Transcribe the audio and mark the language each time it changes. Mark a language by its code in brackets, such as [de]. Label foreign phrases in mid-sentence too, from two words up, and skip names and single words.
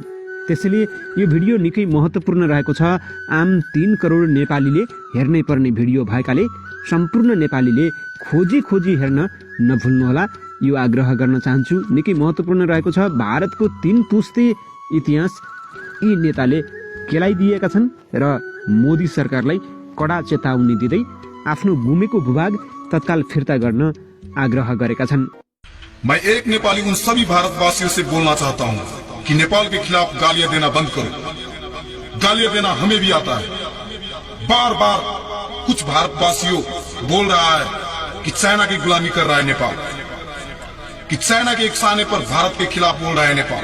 [ne] त्यसैले यो भिडियो निकै महत्त्वपूर्ण रहेको छ। आम 3 करोड नेपालीले हेर्नै पर्ने भिडियो भएकाले सम्पूर्ण नेपालीले खोजी खोजी हेर्न नभुल्नुहोला, यो आग्रह गर्न चाहन्छु। निकै महत्त्वपूर्ण रहेको छ। भारतको 3 पुस्ते इतिहास यी नेताले केलाइदिएका छन् र मोदी सरकारलाई कडा चेतावनी दिँदै आफ्नो गुमेको भूभाग तत्काल फिर्ता गर्न आग्रह गरेका छन्। [hi] मैं एक नेपाली उन सभी भारतवासियों से बोलना चाहता हूँ कि नेपाल के खिलाफ गालियां देना बंद करो। गालियां देना हमें भी आता है। बार बार कुछ भारतवासियों बोल रहा है कि चाइना की गुलामी कर रहा है नेपाल, कि चाइना के इकसाने पर भारत के खिलाफ बोल रहा है नेपाल।